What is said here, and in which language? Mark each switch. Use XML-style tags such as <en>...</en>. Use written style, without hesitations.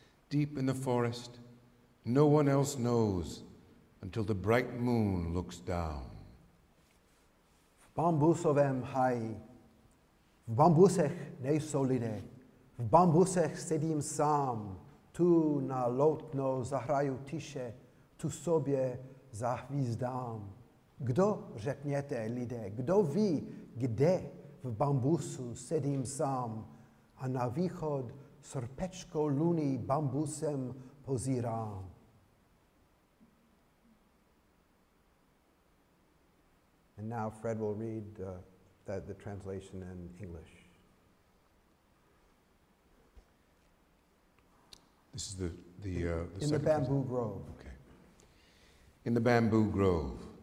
<en>Deep in the forest, no one else knows until the bright moon looks down.</en> <cs>V bambusovém háji, v bambusech nejsou lidé, v bambusech sedím sám, tu na loutno zahraju tiše, tu sobě zahvízdám. Kdo, řekněte lidé, kdo ví, kde v bambusu sedím sám a na východ srpečko luny bambusem pozírám.</cs> <en>And now Fred will read the translation in English. This is the In the bamboo grove. Okay. In the bamboo grove.</en>